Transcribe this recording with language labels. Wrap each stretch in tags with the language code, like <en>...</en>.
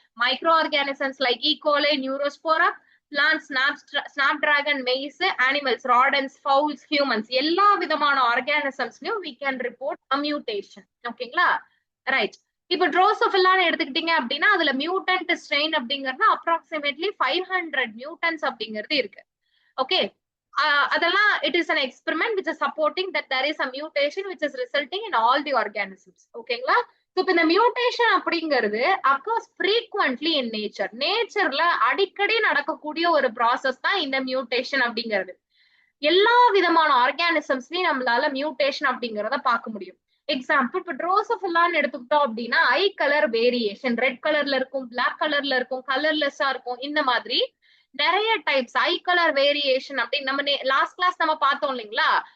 <en>micro organisms like E coli, neurospora, plants, snapdragon, maize, animals, rodents, fowls, humans,</en> <ta>எல்லா விதமான ஆர்கானிசம்ஸ்லயும்</ta> <en>we can report a mutation.</en> <ta>ஓகேங்களா?</ta> <en>Right.</en> <ta>இப்ப ட்ரோசோஃபில்லான்னு எடுத்துக்கிட்டீங்க அப்படின்னா அதுல மியூட்டன்ட் ஸ்ட்ரெயின் அப்படிங்கிறது அப்ராக்சிமேட்லி 500 மியூட்டன்ஸ் அப்படிங்கிறது இருக்கு.</ta> <en>okay,</en> <ta>அதெல்லாம்</ta> <en>it is an experiment which is supporting that there is a mutation which is resulting in all the organisms.</en> <ta>ஓகேங்களா? இப்ப இந்த மியூட்டேஷன் அப்படிங்கிறது</ta> <en>occurs frequently in nature.</en> <ta>நேச்சர்ல அடிக்கடி நடக்கக்கூடிய ஒரு ப்ராசஸ் தான் இந்த மியூட்டேஷன் அப்படிங்கிறது. எல்லா விதமான ஆர்கானிசம்ஸ்லயும் நம்மளால மியூட்டேஷன் அப்படிங்கிறத பார்க்க முடியும். எக்ஸாம்பிள் இப்ப ட்ரோசோஃபில்லான்னு எடுத்துக்கிட்டோம் அப்படின்னா ஐ கலர் வேரியேஷன், ரெட் கலர்ல இருக்கும், பிளாக் கலர்ல இருக்கும், கலர்லெஸ்ஸா இருக்கும், இந்த மாதிரி நிறைய டைப்ஸ் ஐ கலர் வேரியேஷன் அப்படின்னு நம்ம லாஸ்ட் கிளாஸ் நம்ம பார்த்தோம் இல்லைங்களா.</ta>